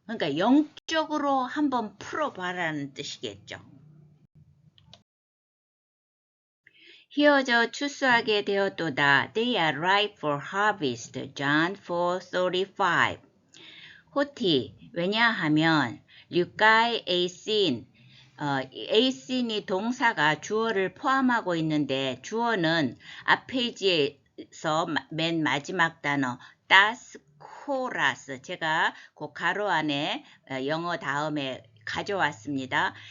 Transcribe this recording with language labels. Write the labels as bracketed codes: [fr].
[ko] 그러니까 영적으로 한번 풀어봐라는 뜻이겠죠. 희어져 추수하게 되었도다. [en] They are ripe for harvest. John 4:35. [ko] 호티, 왜냐하면 류카이 에이신, 에이신이 동사가 주어를 포함하고 있는데 주어는 앞 페이지에서 맨 마지막 단어 das 코라스 제가 그 가로 안에 영어 다음에 가져왔습니다.